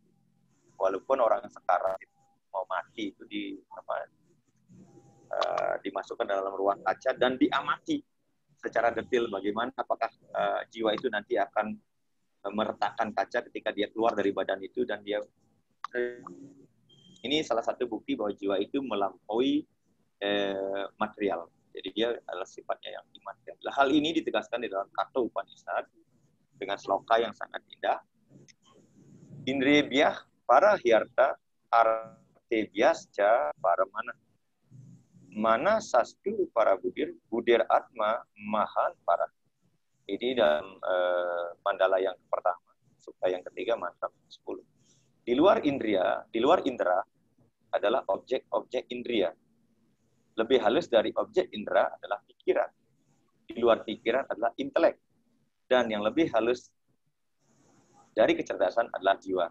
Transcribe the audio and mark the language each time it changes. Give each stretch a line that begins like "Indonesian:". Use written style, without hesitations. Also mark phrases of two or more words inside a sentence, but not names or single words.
Indonesian: Walaupun orang sekarang mau mati itu dimasukkan dalam ruang kaca dan diamati secara detail bagaimana apakah jiwa itu nanti akan meretakkan kaca ketika dia keluar dari badan itu, dan dia ini salah satu bukti bahwa jiwa itu melampaui material. Jadi dia adalah sifatnya yang imaterial. Hal ini ditegaskan di dalam Katha Upanishad dengan sloka yang sangat indah.
Sanskrit: Indriyebhyah para hyarta artebyascha para mana sastu para budir atma mahan para.
Indonesian: Ini dalam mandala yang pertama, suka yang ketiga, mantra 10. Di luar indera adalah objek-objek indria. Lebih halus dari objek indera adalah pikiran. Di luar pikiran adalah intelek. Dan yang lebih halus dari kecerdasan adalah jiwa.